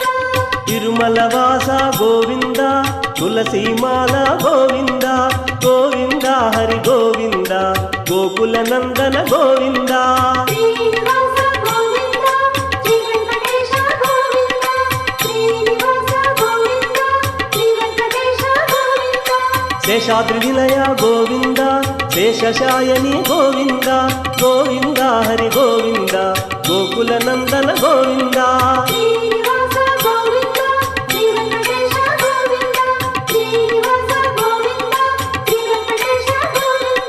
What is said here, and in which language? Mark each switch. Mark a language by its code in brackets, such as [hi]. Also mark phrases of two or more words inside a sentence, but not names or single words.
[kn] ತಿರುಮಲವಾಸ ಗೋವಿಂದ ತುಳಸೀಮಾಲ ಗೋವಿಂದ ಗೋವಿಂದ ಹರಿ ಗೋವಿಂದ ಗೋಕುಲ ನಂದನ ಗೋವಿಂದ ಶ್ರೀನಿವಾಸ ಗೋವಿಂದ ಶ್ರೀ ವೆಂಕಟೇಶ ಗೋವಿಂದ ಶ್ರೀನಿವಾಸ ಗೋವಿಂದ [te] శేషాద్రి నిలయ గోవింద శేషశాయని గోవింద గోవింద హరి గోవింద గోకుల నందన గోవింద శ్రీనివాస గోవింద శ్రీ వెంకటేశ గోవింద శ్రీనివాస గోవింద శ్రీ వెంకటేశ గోవింద